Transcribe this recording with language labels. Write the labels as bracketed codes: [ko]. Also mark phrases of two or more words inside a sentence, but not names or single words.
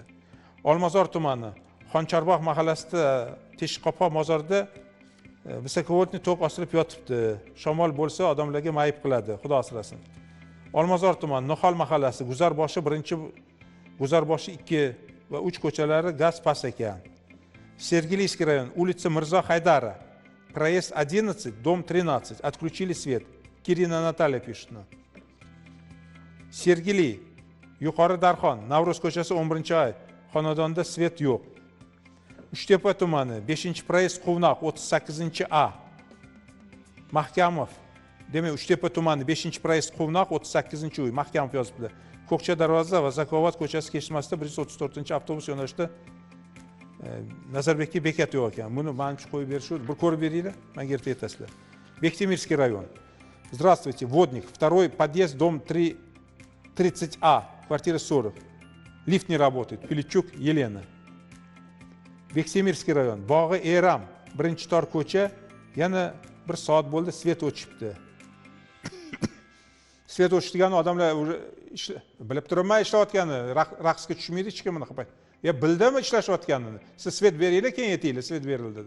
[uz] Olmazor tumani, Xoncharbog' mahallasida Teshqopoq mozorida visokovoltli tok osilib yotibdi. Shamol bo'lsa odamlarga mayib qiladi, Xudo asrasin. Olmazor tumani, Nihol mahallasi, Guzarboshi 1, Guzarboshi 2 va 3 ko'chalari gaz past ekan. [ru] Sergeliyskiy rayon, улица Mirzo Haydara, проезд 11, дом 13, отключили свет. Kirina Natalya пишет. [uz] Sergeli, Yuqori Darxon, Navro'z ko'chasi 11-oy, xonadonda svet yo'q. Uchtepa tumani, 5-proyezd Quvnoq 38A. Mahkamov, demak Uchtepa tumani 5-proyezd Quvnoq 38-uy, Mahkamov yozibdi. Ko'kcha darvoza va Zakovat ko'chasi kesmasida 134-avtobus yo'nalishida Nazarbekka bekat yo'q ekan. Buni menimcha qo'yib berishdi. Bir ko'rib beringlar, menga erta aytasizlar. Bektemirskiy rayon. [ru] Здравствуйте, Водник, 2-й подъезд, дом 30А, квартира 40. Лифт не работает. Пиличук Елена. [uz] Bektemirskiy rayon, Bog'i Eram, 1-tor ko'cha, yana 1 soat bo'ldi, svet o'chibdi. Svet o'chdigani odamlar bilib turibman ishlayotgani, raqsga tushmaydi hech kim bunaqa payt. Bildimi ishlashayotganini? Siz svet beringlar, keyin aytinglar, svet berildi dedi.